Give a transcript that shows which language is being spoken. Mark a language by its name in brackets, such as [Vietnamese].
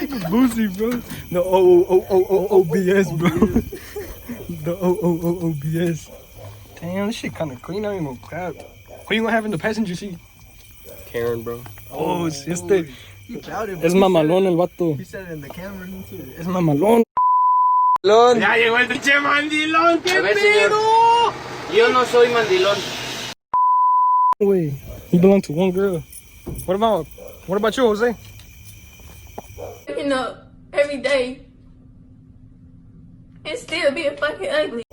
[English] Boozy, bro. The OBS, bro. The OBS. Damn, this shit kind of clean. I ain't gonna crap. Who you gonna have in the passenger seat? Karen, bro. [Spanish] Oh, es este. [English] He doubted, [Spanish] Es mamalón el vato. [English] He said it in the camera, too. [Spanish] Es mamalón. Ya llegó el pinche mandilón, qué pedo. Yo no soy mandilón. [English] Wait, he belonged to one girl. What about you, Jose? Waking up every day and still being fucking ugly.